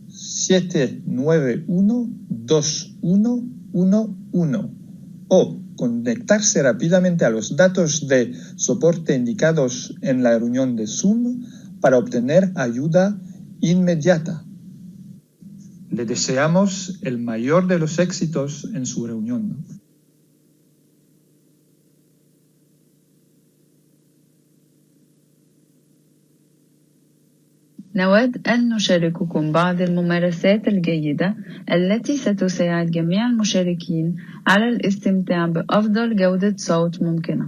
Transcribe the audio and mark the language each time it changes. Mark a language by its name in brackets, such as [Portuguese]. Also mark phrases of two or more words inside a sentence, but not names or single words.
[Spanish] 791 2111 o conectarse rápidamente a los datos de soporte indicados en la reunión de Zoom para obtener ayuda inmediata. Le deseamos el mayor de los éxitos en su reunión. [Arabic] نود أن نشارككم بعض الممارسات الجيدة التي ستساعد جميع المشاركين على الاستمتاع بأفضل جودة صوت ممكنة.